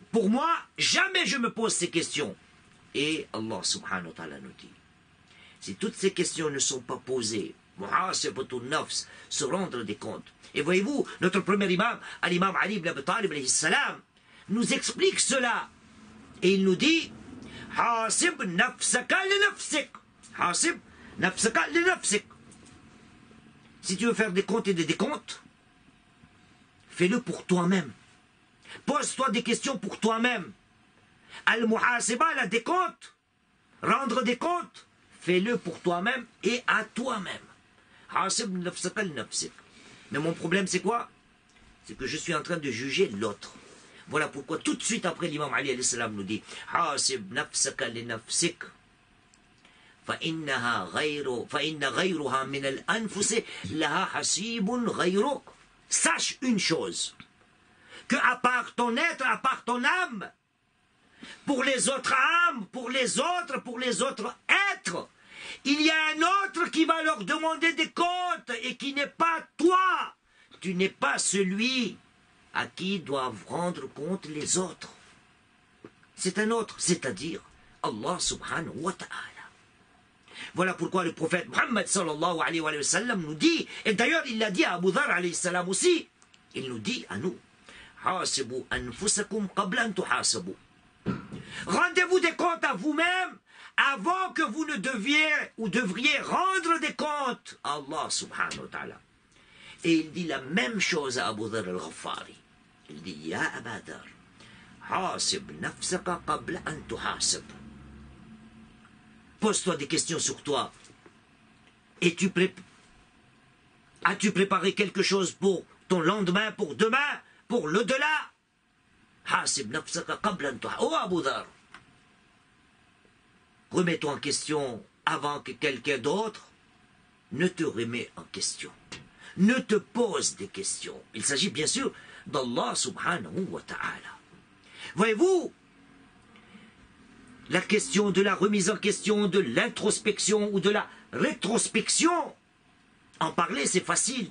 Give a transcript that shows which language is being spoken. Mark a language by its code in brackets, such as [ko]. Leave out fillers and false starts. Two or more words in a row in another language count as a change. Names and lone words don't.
[fr] Pour moi, jamais je me pose ces questions. Et Allah [ar] سبحانه وتعالى [fr] nous dit, si toutes ces questions ne sont pas posées, [ar] محاسبة النفس, [fr] se rendre des comptes. Et voyez-vous, notre premier imam, l'imam Ali ibn Abi Talib [ar] عليه السلام, [fr] nous explique cela. Et il nous dit, [ar] حاسب نفسك لنفسك. حاسب نفسك لنفسك. [fr] Si tu veux faire des comptes et des décomptes, fais-le pour toi-même. Pose-toi des questions pour toi-même. Al-muhasiba, la décompte, rendre des comptes, fais-le pour toi-même et à toi-même. [ar] حاسب نفسك لنفسك. [fr] Mais mon problème, c'est quoi? C'est que je suis en train de juger l'autre. Voilà pourquoi tout de suite après l'imam Ali [ar] عليه السلام [fr] nous dit [ar] حاسب نفسك لنفسك. فإن غيرها من الأنفس لها حسيب غيرك. [fr] Sache une chose, que à part ton être, à part ton âme, pour les autres âmes, pour les autres êtres, il y a un autre qui va leur demander des comptes et qui n'est pas toi. Tu n'es pas celui à qui doivent rendre compte les autres. C'est un autre, c'est-à-dire Allah [ar] سبحانه وتعالى. [fr] Voilà pourquoi le prophète Muhammad [ar] صلى الله عليه وسلم [fr] nous dit, et d'ailleurs il l'a dit à Abu Dhar [ar] عليه السلام [fr] aussi, il nous dit à nous, [ar] حاسبوا أنفسكم قبل أن تحاسبوا. [fr] Rendez-vous des comptes à vous-même avant que vous ne devriez rendre des comptes à Allah [ar] سبحانه وتعالى. [fr] Et il dit la même chose à Abu Dhar al-Ghaffari. Il dit, [ar] يا أبا ذر، حاسب نفسك قبل أن تحاسب. [fr] Pose-toi des questions sur toi. As-tu préparé quelque chose pour ton lendemain, pour demain, pour l'au-delà? [ar] حاسب نفسك قبل أن تحاسب. [fr] Oh Abu Dhar, remets-toi en question avant que quelqu'un d'autre ne te remet en question. Ne te pose des questions. Il s'agit bien sûr d'Allah [ar] سبحانه وتعالى. [fr] Voyez-vous, la question de la remise en question, de l'introspection ou de la rétrospection, en parler c'est facile.